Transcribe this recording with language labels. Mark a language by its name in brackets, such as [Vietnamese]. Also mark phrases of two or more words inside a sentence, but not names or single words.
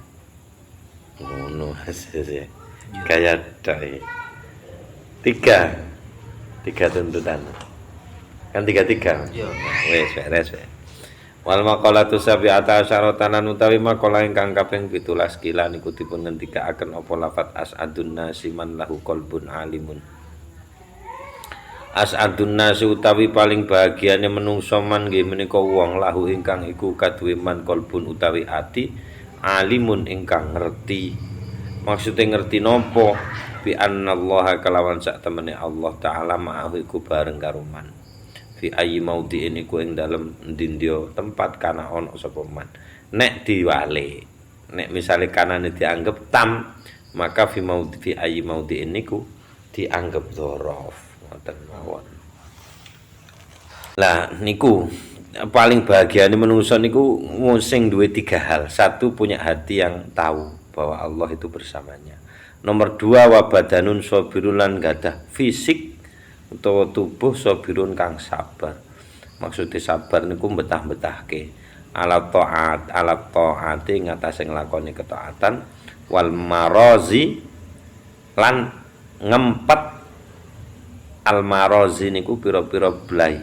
[Javanese] Ngono hasilnya. Kaya dai. [Indonesian] Tiga tuntutan. Kan tiga. [Javanese] iya Wes beres. [Arabic] Wal maqalatu sabi'ata asyaratanan [Javanese] utawi maqalah ingkang kaping 17 kila niku dipun ngendikaaken apa lafat [Arabic] as'adun nasi man lahu qalbun alimun. As'adun nasi [Javanese] utawi paling bahagiane menungso man nggih menika wong lahu ingkang iku kaduwe man qalbun utawi ati alimun ingkang ngerti. Maksude ngerti napa [Arabic] bi annallaha [Javanese] kalawan sak temene Allah taala ma'ahu iku bareng karo man. [Arabic] Fi ayyi maudhi'in [Javanese] iku ing dalem ndindya tempat kana ana sapa man. Nek diwale, nek misale kanane dianggep tam, maka [Arabic] fi ayyi maudhi'in [Javanese] niku dianggep dzaraf. Ngoten mawon. Lah niku paling bahagiane menungso niku sing duwe 3 hal. [Indonesian] Satu, punya hati yang tahu bahwa Allah itu bersamanya. [Javanese] Nomor 2, [Arabic] wa badanun sabirun [Javanese] lan gadah fisik utawa tubuh sabirun kang sabar. Maksudnya sabar niku betah-betahke alat taati ngatasé nglakoni ketaatan [Arabic] wal marozi [Javanese] lan ngempet [Arabic] al marozi [Javanese] niku pira-pira blai.